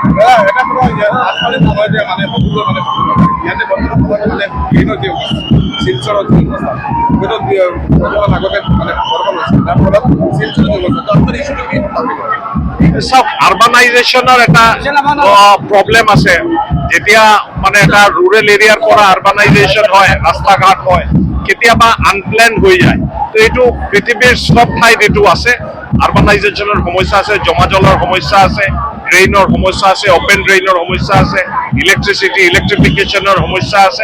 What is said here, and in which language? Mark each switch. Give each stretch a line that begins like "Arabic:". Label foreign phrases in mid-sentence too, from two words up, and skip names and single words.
Bangla: সব আরবানাইজেশনের একটা প্রবলেম আছে।
Assamese: যেতিয়া মানে এটা
English: rural area
Assamese: পৰা আরবানাইজেশন হয়, রাস্তাঘাট হয়, কেতিয়াবা আনপ্ল্যান হৈ যায়। তো এইটো পৃথিৱীৰ সব ঠাইত এইটো আছে। আরবানাইজেশনের সমস্যা আছে, জমা জলৰ সমস্যা আছে, ড্রেইনৰ সমস্যা আছে,
English: open drain
Assamese: সমস্যা আছে, ইলেকট্রিফিকেশনের সমস্যা আছে।